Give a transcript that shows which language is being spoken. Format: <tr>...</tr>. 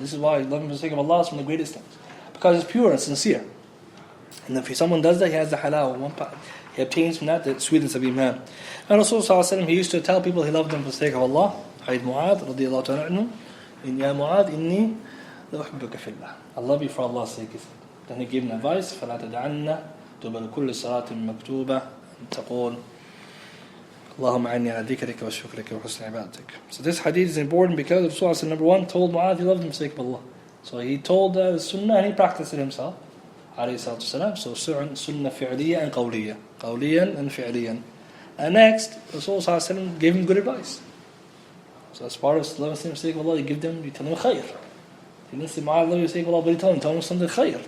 <en>This is why loving for the sake of Allah is one of the greatest things. Because it's pure and sincere. And if someone does that, he has the halal. He obtains from that the sweetness of Iman. And Rasulullah he used to tell people he loved them for the sake of Allah. Hadith Mu'adh radiyallahu ta'ala anhu.</en> <ar>Ya Mu'adh, inni la uhibbuka fillah.</ar> <en>I love you for Allah's sake. Then he gave him advice.</en> <ar>فَلَا تَدَعَنَّ تُبَلْ كُلِّ صَلَاةٍ مَكْتُوبَةٍ تَقُولُ اللهم عني على ذكرك وشكرك وحسن عبادتك.</ar> <en>So this hadith is important because Rasulullah number one told Mu'adh he loved him for the sake of Allah. So he told the sunnah and he practiced it himself. So sunnah fi'liya and qawliya. Qawliyan and fi'liyan. And next, Rasulullah gave him good advice. So as part of loving for the sake of Allah, you tell him khair. He didn't say Mu'adh love you for the sake of Allah, but he told him something khair.</en>